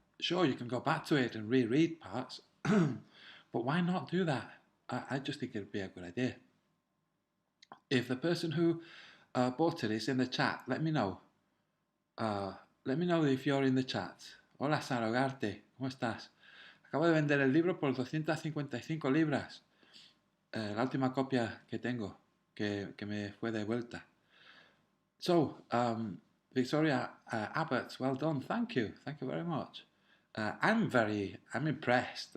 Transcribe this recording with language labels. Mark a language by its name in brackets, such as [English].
[English] Sure, you can go back to it and reread parts, but why not do that? I just think it'd be a good idea. If the person who bought it is in the chat, let me know. Let me know if you're in the chat. [Spanish] Hola, Sarogarte, ¿cómo estás? Acabo de vender el libro por 255 libras. La última copia que tengo, que me fue de vuelta. [English] So, Victoria Abbott, well done. Thank you very much. I'm impressed.